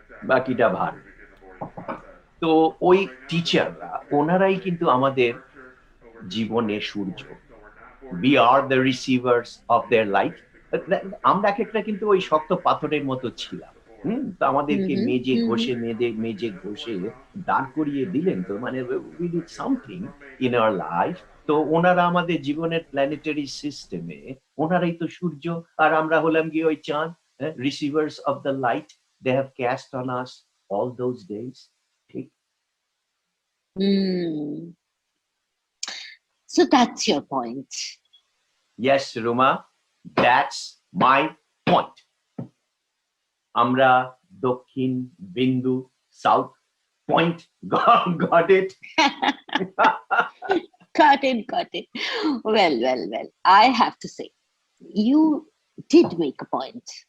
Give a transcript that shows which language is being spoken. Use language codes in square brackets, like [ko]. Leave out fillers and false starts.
[bn] বাকিটা ভার। তো ওই টিচাররা, ওনারাই কিন্তু আমাদের জীবনের সূর্য। [en] We are the receivers of their light. [bn] আমরা একটা কিন্তু ওই শক্ত পাথরের মতো ছিলাম। তো আমাদেরকে মেজে ঘষে দাঁড় করিয়ে দিলেন, তো মানে [en] we did something in our life. [bn] তো ওনারা আমাদের জীবনের প্ল্যানেটারি সিস্টেমে, ওনারাই তো সূর্য, আর আমরা হলাম গিয়ে ওই চাঁদ, receivers of the light [en] they have cast on us all those days. [bn] ঠিক? [en] So that's your point. Yes, Ruma, that's my point. [bn] আমরা দক্ষিণ বিন্দু, south point, [en] got it? Got it. Well. I have to say, you did make a point.